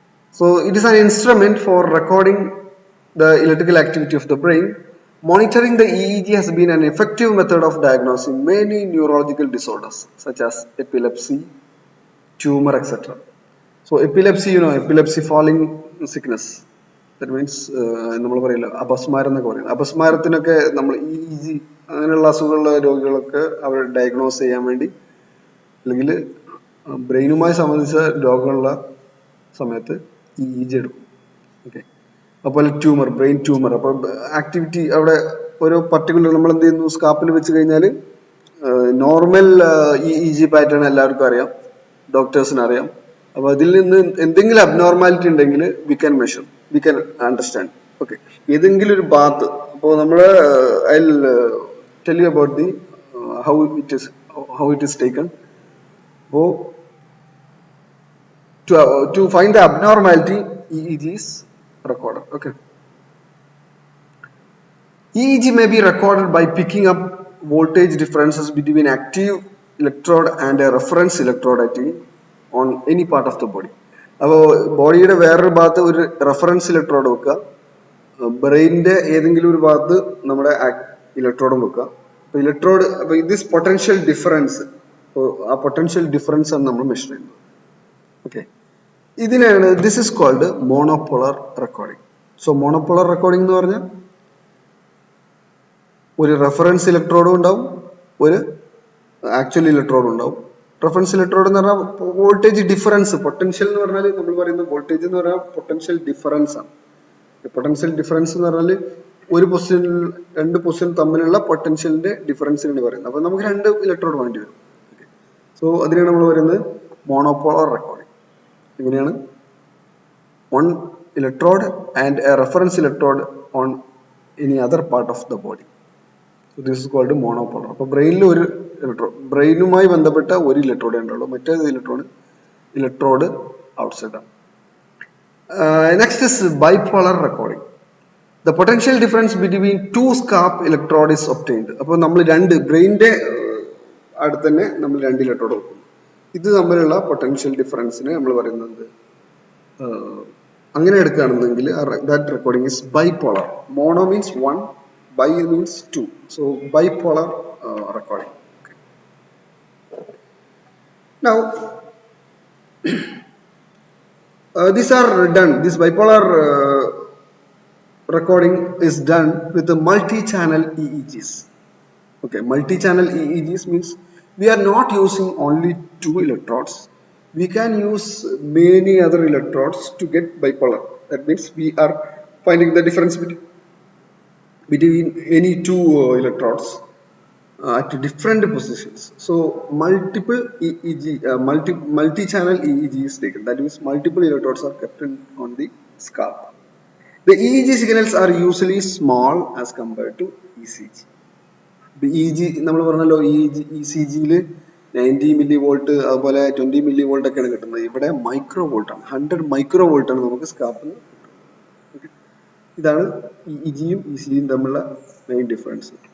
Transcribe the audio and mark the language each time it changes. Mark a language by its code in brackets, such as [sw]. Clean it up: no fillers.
[en] So it is an instrument for recording the electrical activity of the brain. Monitoring the EEG has been an effective method of diagnosing many neurological disorders such as epilepsy, tumor, etc. So epilepsy, epilepsy falling sickness. That means [ml] നമ്മൾ പറയില്ല അപസ്മാരം എന്നൊക്കെ പറയും. അപസ്മാരത്തിനൊക്കെ നമ്മൾ EEG അങ്ങനെയുള്ള അസുഖമുള്ള രോഗികളൊക്കെ അവർ diagnose ചെയ്യാൻ വേണ്ടി അല്ലെങ്കിൽ ബ്രെയിനുമായി സംബന്ധിച്ച രോഗമുള്ള സമയത്ത് EEG എടുക്കും. ഓക്കെ. അതുപോലെ ട്യൂമർ, ബ്രെയിൻ ട്യൂമർ. അപ്പോൾ ആക്ടിവിറ്റി അവിടെ ഒരു പർട്ടിക്കുലർ നമ്മൾ എന്ത് ചെയ്യുന്നു, സ്കാപ്പിൽ വെച്ച് കഴിഞ്ഞാൽ നോർമൽ EEG പാറ്റേൺ എല്ലാവർക്കും അറിയാം, ഡോക്ടേഴ്സിന് അറിയാം. അപ്പോൾ അതിൽ നിന്ന് എന്തെങ്കിലും അബ്നോർമാലിറ്റി ഉണ്ടെങ്കിൽ [en] We can measure, we can understand. [ml] Okay. ഏതെങ്കിലും ഒരു ഭാഗത്ത് അപ്പോൾ നമ്മൾ [en] I tell you about the how it is taken. [ml] അപ്പോൾ [en] to find the abnormality, EEG is recorded. Okay. EEG may be recorded by picking up voltage differences between active electrode and a reference electrode on any part of the body. [ml] അപ്പോൾ ബോഡിയുടെ വേറൊരു ഭാഗത്ത് ഒരു reference electrode വെക്കുക, ബ്രെയിനിന്റെ ഏതെങ്കിലും ഒരു ഭാഗത്ത് നമ്മുടെ ഇലക്ട്രോഡും വെക്കുക. അപ്പോൾ ഇലക്ട്രോഡ്, അപ്പോൾ [en] this potential difference, [ml] ആ പൊട്ടൻഷ്യൽ ഡിഫറൻസ് ആണ് നമ്മൾ മെഷർ ചെയ്യുന്നത്. ഓക്കെ. ഇതിനാണ് [en] This is called monopolar recording. [ml] So മോണോപോളർ recording എന്ന് പറഞ്ഞാൽ ഒരു റെഫറൻസ് ഇലക്ട്രോഡും ഉണ്ടാവും, ഒരു ആക്ച്വൽ ഇലക്ട്രോഡും ഉണ്ടാവും. റെഫറൻസ് ഇലക്ട്രോഡ് എന്ന് പറഞ്ഞാൽ വോൾട്ടേജ് ഡിഫറൻസ്, പൊട്ടൻഷ്യൽ എന്ന് പറഞ്ഞാൽ നമ്മൾ പറയുന്ന വോൾട്ടേജ് എന്ന് പറഞ്ഞാൽ പൊട്ടൻഷ്യൽ ഡിഫറൻസ് ആണ്. പൊട്ടൻഷ്യൽ ഡിഫറൻസ് എന്ന് പറഞ്ഞാൽ ഒരു പൊസിഷൻ രണ്ട് പൊസിഷൻ തമ്മിലുള്ള പൊട്ടൻഷ്യലിന്റെ ഡിഫറൻസിനാണ് പറയുന്നത്. അപ്പൊ നമുക്ക് രണ്ട് ഇലക്ട്രോഡ് വേണ്ടി വരും. സോ അതിനാണ് നമ്മൾ പറയുന്നത് മോണോപോളർ റെക്കോർഡിംഗ്. എങ്ങനെയാണ്? [en] one electrode and a reference electrode on any other part of the body. So this is called monopolar. [ml] അപ്പോൾ ബ്രെയിനിൽ ഒരു ഇലക്ട്രോഡ്, ബ്രെയിനുമായി ബന്ധപ്പെട്ട ഒരു ഇലക്ട്രോഡ് ഉണ്ടല്ലോ, മറ്റേത് ഇലക്ട്രോഡ് ഔട്ട്സൈഡ് ആണ്. [en] Next is bipolar recording. The potential difference between two scalp electrode is obtained. [ml] അപ്പോൾ നമ്മൾ രണ്ട് ബ്രെയിനിന്റെ അടുത്ത് തന്നെ നമ്മൾ രണ്ട് ഇലക്ട്രോഡ് വെക്കുന്നു. ഇത് തമ്മിലുള്ള പൊട്ടൻഷ്യൽ ഡിഫറൻസിനെ നമ്മൾ പറയുന്നത് അങ്ങനെ എടുക്കുകയാണെന്നെങ്കിൽ [en] That recording is bipolar. Mono means one, bi means two. So bipolar recording. Now these are done, this bipolar recording is done with the multi-channel EEGs. Okay, multi-channel EEGs means we are not using only two electrodes. We can use many other electrodes to get bipolar. That means we are finding the difference between any two electrodes at different positions. So multiple EEG, multi-channel EEG is taken. That means multiple electrodes are kept on the scalp. The EEG signals are usually small as compared to ECG. [ml] E G നമ്മൾ പറഞ്ഞല്ലോ E C ജിയിൽ 90 milli volt അതുപോലെ 20 milli volt ഒക്കെയാണ് കിട്ടുന്നത്. ഇവിടെ micro volt ആണ്, 100 micro volt ആണ് നമുക്ക് സ്കാപ്പിൽ. ഇതാണ് ഇ ജിയും ഇ സി ജിയും തമ്മിലുള്ള മെയിൻ ഡിഫറൻസ്.